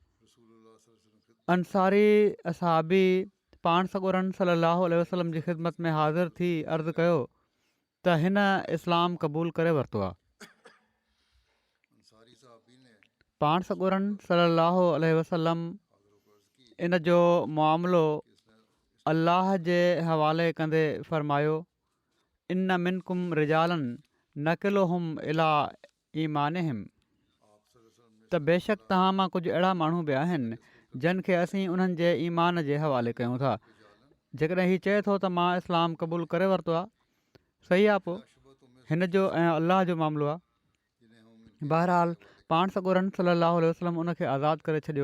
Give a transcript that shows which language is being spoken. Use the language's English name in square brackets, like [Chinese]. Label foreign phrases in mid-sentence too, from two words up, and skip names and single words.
[Sindhi] अंसारी असहाबी पाण सॻोरनि [Arabic] صلى الله عليه وسلم [Sindhi] जी ख़िदमत में हाज़िर थी अर्ज़ु कयो त हिन इस्लाम क़बूल करे वरितो आहे. पाण सॻोरनि [Arabic] صلى الله عليه وسلم [Sindhi] इन जो मामिलो अल्लाह जे हवाले कंदे फ़रमायो, [Arabic] إن منكم رجالا نكلهم إلى إيمانهم, [Sindhi] त बेशक तव्हां मां कुझु अहिड़ा माण्हू बि आहिनि जिन खे असीं उन्हनि जे ईमान जे हवाले कयूं था. जेकॾहिं हीउ चए थो त मां इस्लाम क़बूल करे वरितो आहे, सही आहे, पोइ हिन जो ऐं अल्लाह जो मामिलो आहे. बहरहाल पाण सॻोरनि [Arabic] صلى الله عليه وسلم [Sindhi] उन खे आज़ादु करे छॾियो.